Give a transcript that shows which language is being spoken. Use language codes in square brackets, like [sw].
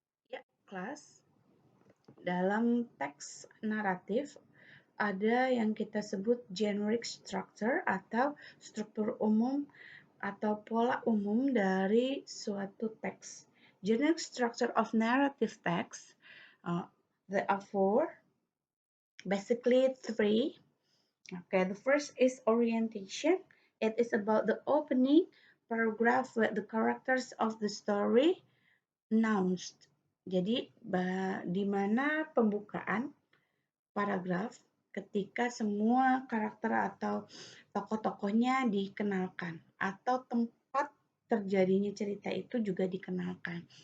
[id] Ya, kelas. Dalam teks naratif ada yang kita sebut generic structure atau struktur umum atau pola umum dari suatu teks. [en] Generic structure of narrative text, there are four, basically three. Okay, the first is orientation. It is about the opening paragraph where the characters of the story announced. [id] Jadi, di mana pembukaan paragraf ketika semua karakter atau tokoh-tokohnya dikenalkan atau tempat terjadinya cerita itu juga dikenalkan.